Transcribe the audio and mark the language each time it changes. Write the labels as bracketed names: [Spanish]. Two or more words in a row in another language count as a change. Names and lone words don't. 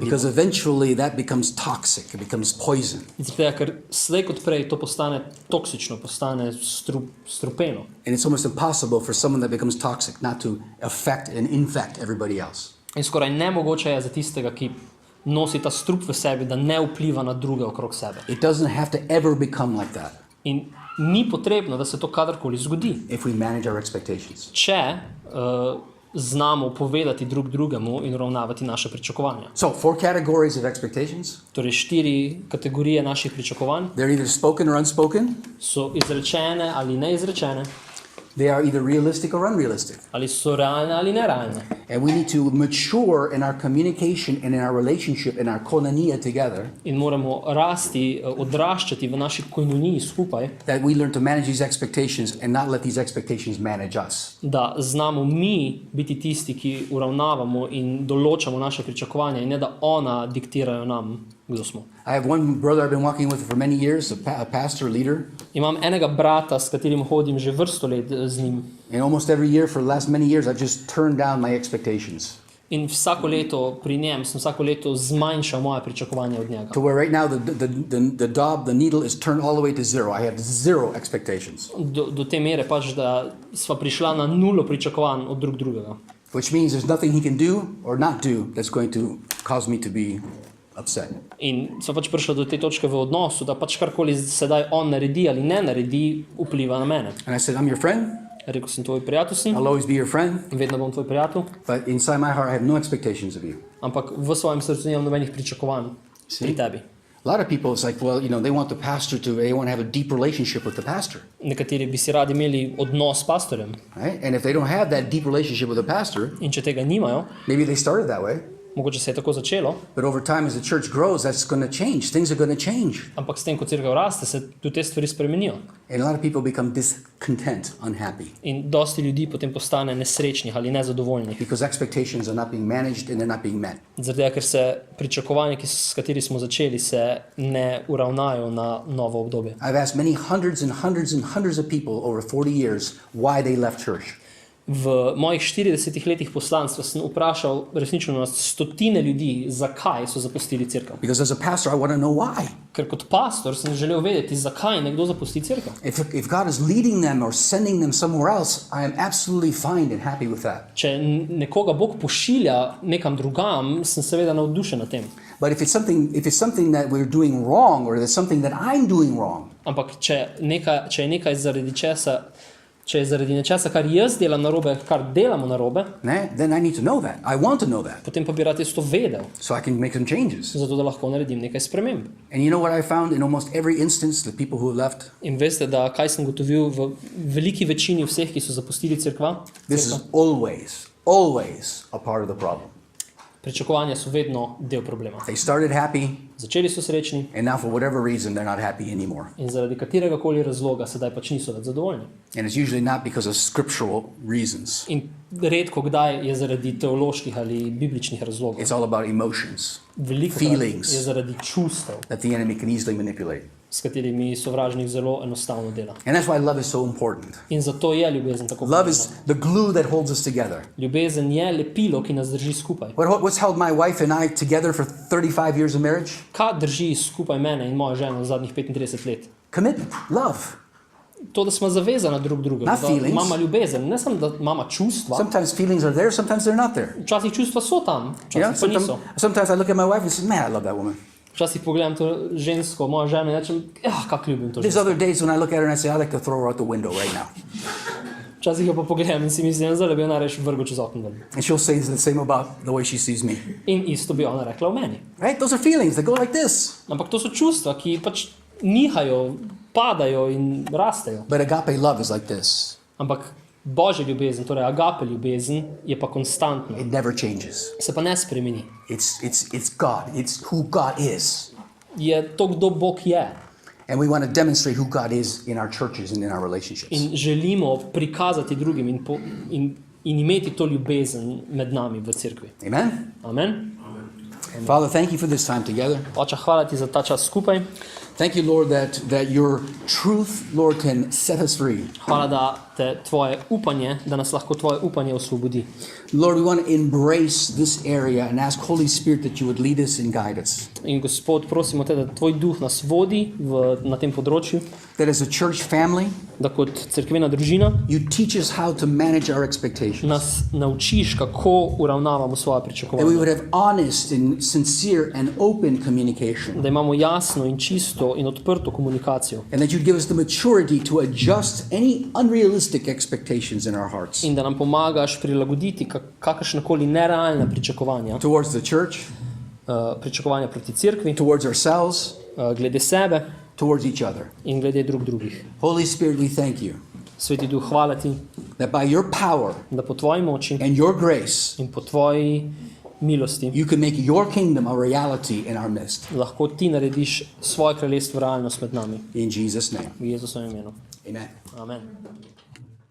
[English] Because eventually that becomes toxic, it becomes poison. [Slovenian] In zato, ker slej kot prej to postane toksično, postane strupeno. [English] And it's almost impossible for someone that becomes toxic not to affect and infect everybody else. [Slovenian] In skoraj nemogoče je za tistega, ki nosi ta strup v sebi, da ne vpliva na druge okrog sebe. [English] It doesn't have to ever become like that [Slovenian] In ni potrebno, da se to kadarkoli zgodi, [English] if we manage our expectations. [Slovenian] če znamo povedati drug drugemu in uravnavati naše pričakovanja. [English] So, 4 categories of expectations. [Slovenian] Torej 4 kategorije naših pričakovanj [English] They're either spoken or unspoken. [Slovenian] so izrečene ali neizrečene, [English] They are either realistic or unrealistic. [Slovenian] ali so realne ali nerealne. [English] And we need to mature in our communication and in our relationship and our koinonia together, [Slovenian] In moramo rasti, odraščati v naši koinoniji skupaj, [English] that we learn to manage these expectations and not let these expectations manage us. [Slovenian] da znamo mi biti tisti, ki uravnavamo in določamo naše pričakovanja in ne da ona diktirajo nam, kdo smo. [English] I have one brother I've been walking with for many years, a pastor, leader, [Slovenian] Imam enega brata, s katerim hodim že vrsto let z njim. [English] and almost every year for the last many years I've just turned down my expectations. [Slovenian] In vsako leto pri njem sem vsako leto zmanjšal moje pričakovanja od njega. [English] To where right now the needle is turned all the way to 0. I have 0 expectations. [Slovenian] Do te mere pač, da sva prišla na nulo pričakovanj od drugega. [English] Which means there's nothing he can do or not do that's going to cause me to be upset. [Slovenian] In sva pač prišla do te točke v odnosu, da pač karkoli sedaj on naredi ali ne naredi, vpliva na mene. [English] And I said, I'm your friend. [Slovenian] Rekel sem, tvoj prijatelj sem, [English] I'll always be your friend. [Slovenian] vedno bom tvoj prijatelj, [English] But inside my heart, I have no expectations of you. [Slovenian] ampak v svojem srcu nimam nobenih pričakovanj pri tebi. [English] A lot of people, it's like, well, they want the pastor they want to have a deep relationship with the pastor. [Slovenian] Nekateri bi si radi imeli odnos s pastorjem, [English] Right? And if they don't have that deep relationship with the pastor, [Slovenian] in če tega nimajo, [English] maybe they started that way. [Slovenian] mogoče se je tako začelo, [English] But over time, as the church grows, that's going to change. Things are going to change. [Slovenian] ampak s tem, ko cerkev raste, se tudi te stvari spremenijo. [English] And a lot of people become discontent, unhappy, [Slovenian] In dosti ljudi potem postane nesrečnih ali nezadovoljnih. [English] because expectations are not being managed and they're not being met. [Slovenian] Zaradi tega, ker se pričakovanja, s kateri smo začeli, se ne uravnajo na novo obdobje. [English] I've asked many hundreds and hundreds and hundreds of people over 40 years why they left church. [Slovenian] V mojih 40 letih poslanstva sem vprašal resnično na stotine ljudi, zakaj so zapustili cerkev. [English] Because as a pastor, I want to know why. [Slovenian] Ker kot pastor sem želel vedeti, zakaj nekdo zapusti cerkev. [English] If God is leading them or sending them somewhere else, I am absolutely fine and happy with that. [Slovenian] Če nekoga Bog pošilja nekam drugam, sem seveda navdušen nad tem. [English] But if it's something that we're doing wrong or there's something that I'm doing wrong, [Slovenian] Ampak če je nekaj zaradi česa Če je zaradi nečesa, kar jaz delam narobe, kar delamo narobe, [English] then I need to know that. I want to know that [Slovenian] potem pa bi rad jaz to vedel, [English] so I can make some changes. [Slovenian] zato da lahko naredim nekaj sprememb. [English] And you know what I found in almost every instance, the people who have left? [Slovenian] In veste, da kaj sem gotovil v veliki večini vseh, ki so zapustili cerkva? [English] This is always a part of the problem. [Slovenian] Pričakovanja so vedno del problema. [English] They started happy, [Slovenian] Začeli so srečni [English] and now for whatever reason, they're not happy anymore. [Slovenian] in zaradi katerega koli razloga sedaj pač niso več zadovoljni. [English] And it's usually not because of scriptural reasons. [Slovenian] In redko kdaj je zaradi teoloških ali bibličnih razlogov. [English] It's all about emotions [Slovenian] Veliko [English] feelings. [Slovenian] je zaradi čustev, [English] that the enemy can easily manipulate. [Slovenian] s katerimi sovražnik zelo enostavno dela. [English] And that's why love is so important. [Slovenian] In zato je ljubezen tako [English] Love [Slovenian] pomembna. [English] is the glue that holds us together. [Slovenian] Ljubezen je lepilo, ki nas drži skupaj. [English] What's held my wife and I together for 35 years of marriage? [Slovenian] Kaj drži skupaj mene in mojo ženo v zadnjih 35 let? [English] Commitment, love. [Slovenian] To, da smo zavezani drug drugemu, [English] Not [Slovenian] da [English] feelings. [Slovenian] imamo ljubezen, ne samo da imamo čustva. [English] Sometimes feelings are there, sometimes they're not there. [Slovenian] Včasih čustva so tam, [English] You know, [Slovenian] včasih pa niso. [English] sometimes I look at my wife and say, man, I love that woman. [Slovenian] Včasih pogledam to žensko, mojo ženo in rečem, kako ljubim to [English] There's [Slovenian] žensko. [English] other days when I look at her and I say, I'd like to throw her out the window right now. [Slovenian] Včasih jo pa pogledam in si mislim, da bi jo najraje vrgel čez okno ven. [English] And she'll say the same about the way she sees me. [Slovenian] In isto bi ona rekla o meni. [English] Right? Those are feelings that go like this. [Slovenian] Ampak to so čustva, ki pač nihajo, padajo in rastejo. [English] But agape love is like this. [Slovenian] Ampak božja ljubezen, torej agape ljubezen, je pa konstantna. [English] It never changes. [Slovenian] Se pa ne spremeni. [English] It's God. It's who God is. [Slovenian] Je to, kdo Bog je. [English] And we want to demonstrate who God is in our churches and in our relationships. [Slovenian] In želimo prikazati drugim in imeti to ljubezen med nami v cerkvi. [English] Amen? [Slovenian] Amen. [English] Father, thank you for this time together. [Slovenian] Oče, hvala ti za ta čas skupaj. [English] Thank you, Lord, that your truth, Lord, can set us free. [Slovenian] Hvala, da nas lahko tvoje upanje osvobodi. [English] Lord, we want to embrace this area and ask Holy Spirit that you would lead us and guide us. [Slovenian] In Gospod, prosimo te, da tvoj duh nas vodi na tem področju, [English] That as a church family, [Slovenian] da kot cerkvena družina [English] you teach us how to manage our expectations. [Slovenian] nas naučiš, kako uravnavamo svoje [English] That we [Slovenian] pričakovanja. [English] would have honest and sincere and open communication. [Slovenian] Da imamo jasno in čisto in odprto komunikacijo. [English] And that you'd give us the maturity to adjust any unrealistic expectations in our hearts. [Slovenian] In da nam pomagaš prilagoditi kakršnekoli nerealne pričakovanja. [English] Towards the church, [Slovenian] Pričakovanja proti cerkvi, [English] towards ourselves, [Slovenian] glede sebe [English] towards each other. [Slovenian] in glede drugih. [English] Holy Spirit, we thank you [Slovenian] Sveti duh, hvala ti, [English] that by your power [Slovenian] da po tvoji moči [English] and your grace, [Slovenian] in po tvoji milosti [English] you can make your kingdom a reality in our midst. [Slovenian] lahko ti narediš svoje kraljestvo realnost med nami. [English] In Jesus' name, [Slovenian] V Jezusovem imenu. [English] amen. [Slovenian] Amen.